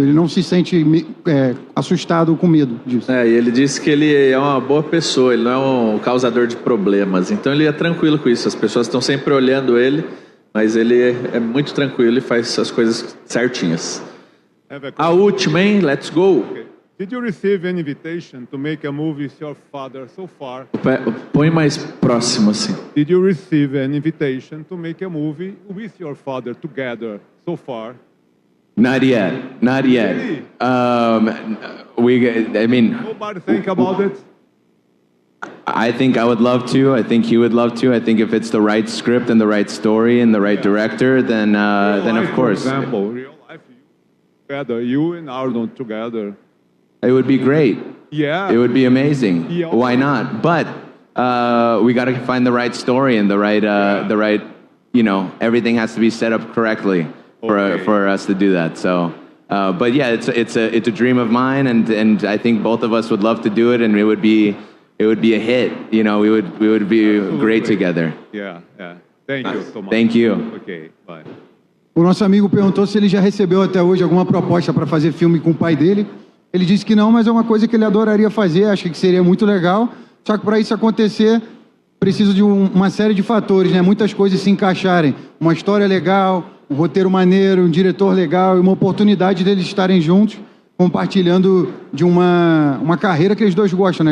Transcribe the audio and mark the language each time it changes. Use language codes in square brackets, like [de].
[pt] Ele não se sente assustado ou com medo disso. E ele disse que ele é uma boa pessoa, ele não é um causador de problemas. Então ele é tranquilo com isso. As pessoas estão sempre olhando ele, mas ele é muito tranquilo e faz as coisas certinhas. A última, hein? [en] Let's go. Did you receive an invitation to make a movie with your father so far? [pt] Põe mais próximo assim. [en] Did you receive an invitation to make a movie with your father together so far? Not yet. Not yet. Really? I mean, Nobody think about it? I think I would love to. I think he would love to. I think if it's the right script and the right story and the right director, then Real of life, course For example, real life, together, you and Arnold together. it would be great. Yeah. It would be amazing. Yeah. Why not? But we got to find the right story and the right. You know, everything has to be set up correctly for us to do that. So, but yeah, it's a dream of mine, and I think both of us would love to do it, and it would be a hit. You know, we would be great together. Yeah, yeah. Thank you so much. Thank you. Okay, bye. [pt] O nosso amigo perguntou se ele já recebeu até hoje alguma proposta para fazer filme com o pai dele. Ele disse que não, mas é uma coisa que ele adoraria fazer, acha que seria muito legal. Só que para isso acontecer, precisa de uma série de fatores, né? Muitas coisas se encaixarem. Uma história legal, um roteiro maneiro, um diretor legal e uma oportunidade deles estarem juntos, compartilhando de uma carreira que eles dois gostam, né?